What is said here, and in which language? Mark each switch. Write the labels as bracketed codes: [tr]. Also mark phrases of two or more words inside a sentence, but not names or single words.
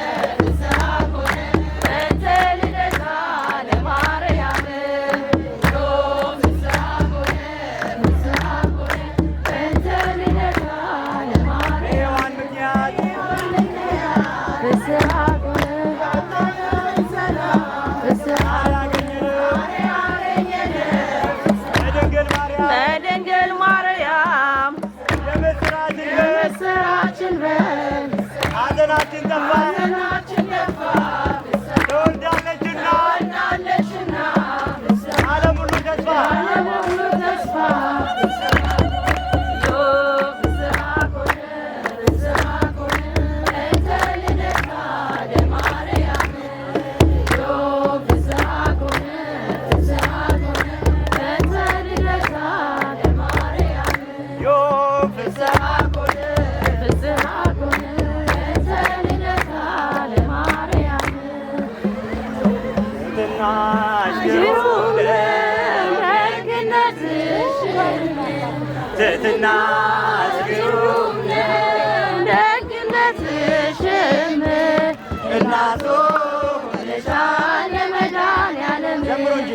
[gez] በእንተ ልደታ ለማርያም ፍስሐ ኮነ በእንተ ልደታ ለማርያም [am] ሔዋን ምክንያት [gez] ፍስሐ ኮነ ፍስሐ [am] ለድንግል ማርያም በድንግል ማርያም የምስራችን በል ምስራችን በል ሐዘናችን ጠፋ ሐዘናችን ጠፋ ትወልዳለችና እናለችና ዓለም ሁሉ ተስፋ ዓለም ሁሉ ተስፋ [gez] ፍስሐ ኮነ በእንተ ልደታ ለማርያም ፍስሐ ኮነ በእንተ ልደታ ለማርያም ዮም ፍስሐ ኮነ በእንተ ልደታ ለማርያም [am] ትሕትናሽ ግሩም ትሕትናሽ ግሩም ደግነትሽም እናቱ ሆነሻል ለመድኃኒዓለም ዘምሩ እንጂ